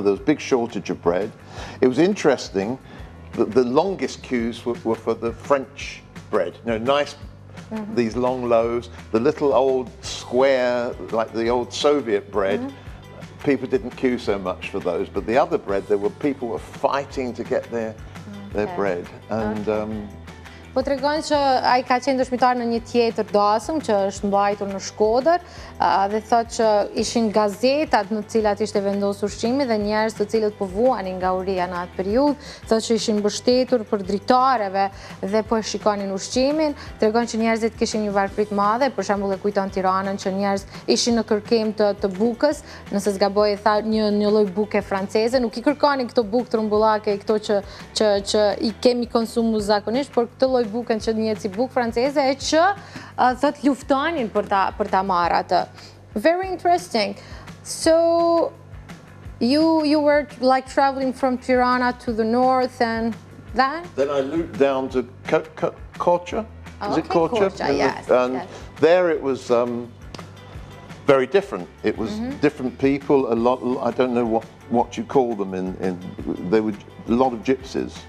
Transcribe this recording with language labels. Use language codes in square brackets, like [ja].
[en] There was a big shortage of bread. It was interesting that the longest queues were for the French bread. Nice. These long loaves, the little old square, like the old Soviet bread, people didn't queue so much for those, but the other bread, people were fighting to get their bread. And [sq] po tregon që ai ka qenë dëshmitar në një tjetër dasëm që është mbajtur në Shkodër dhe thotë që ishin gazetat në të cilat ishte vendosur ushqimi dhe njerëz të cilët po vuanin nga uria në atë periudhë, thotë që ishin mbështetur për dritareve dhe po e shikonin ushqimin. Tregon që njerëzit kishin një varfrit madhe, për shembull e kujton Tiranën që njerëz ishin në kërkim të bukës, nëse zgaboj e tha një lloj buke franceze, nuk i kërkonin këto bukë trumbullake, këto që i kemi konsumu zakonisht, por këtë lloj buken që njihet si bukë franceze e që thot luftonin për ta marrë atë. [en] Very interesting. So you were like traveling from Tirana to the north and then? Then I looped down to Korça. Is it Korça? Korça, yes. And yes. there it was very different. It was different people, a lot, I don't know what you call them there were a lot of gypsies.